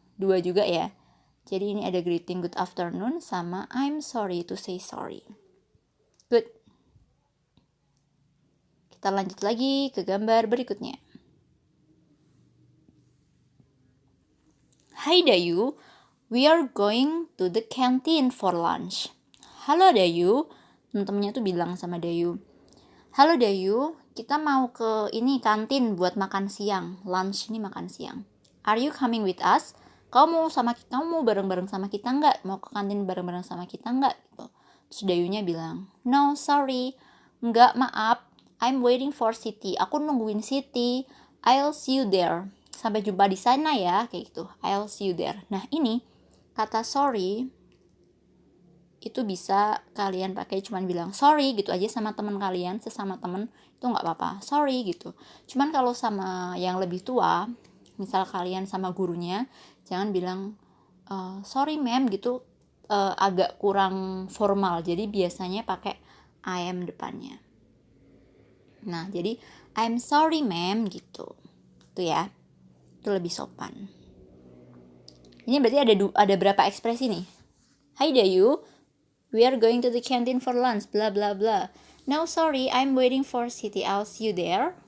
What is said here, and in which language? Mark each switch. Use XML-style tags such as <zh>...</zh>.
<id>2 juga ya. Jadi ini ada greeting</id> <en>good afternoon</en> <id>sama</id> <en>I'm sorry, to say sorry.</en> <id>Good. Kita lanjut lagi ke gambar berikutnya.</id> <en>Hi Dayu, we are going to the canteen for lunch.</en> <id>Halo Dayu, temen-temennya tuh bilang sama Dayu. Halo Dayu, kita mau ke ini kantin buat makan siang. Lunch ini makan siang.</id> <en>Are you coming with us?</en> <id>Kamu mau bareng-bareng sama kita nggak? Mau ke kantin bareng-bareng sama kita nggak? Gitu. Terus Dayunya bilang,</id> <en>no sorry,</en> <id>nggak, maaf.</id> <en>I'm waiting for Siti.</en> <id>Aku nungguin Siti.</id> <en>I'll see you there.</en> <id>Sampai jumpa di sana ya, kayak gitu.</id> <en>I'll see you there.</en> <id>Nah ini kata sorry itu bisa kalian pakai cuman bilang sorry gitu aja sama teman kalian, sesama teman itu nggak apa-apa, sorry gitu. Cuman kalau sama yang lebih tua, misal kalian sama gurunya, jangan bilang</id> <en>sorry ma'am</en> <id>gitu, agak kurang formal. Jadi biasanya pakai I am depannya. Nah jadi</id> <en>I'm sorry ma'am</en> <id>gitu, itu ya, itu lebih sopan. Ini berarti ada berapa ekspresi nih?</id> <en>Hi Dayu, we are going to the canteen for lunch, bla bla bla. No sorry, I'm waiting for Siti, I'll see you there.</en>